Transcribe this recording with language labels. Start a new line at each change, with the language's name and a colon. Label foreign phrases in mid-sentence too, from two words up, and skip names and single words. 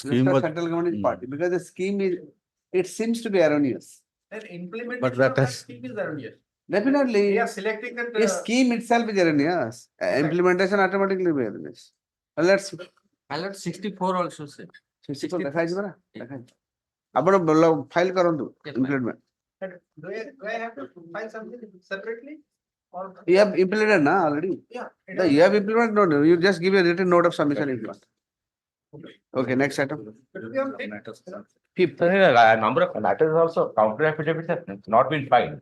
English: Scheme a was, central government is Mm. party, because the scheme is, it seems to be erroneous. Then implementation But that of that has- scheme is erroneous. Definitely, We are selecting that. a scheme itself is erroneous, implementation automatically be erroneous. Let's. Ballot 64 also sir.
Odia: 64 ଦେଖାଯିବ ନା? ଦେଖାଯିବ। ଆପଣ ଫାଇଲ କରନ୍ତୁ implement.
English: Do I have to file something separately? Or You have implemented na already? yeah. No, you have implemented, no, you just give a written note of submission if you want. Okay, next item. Fifth. Number of matters also, counter affidavits have not been filed.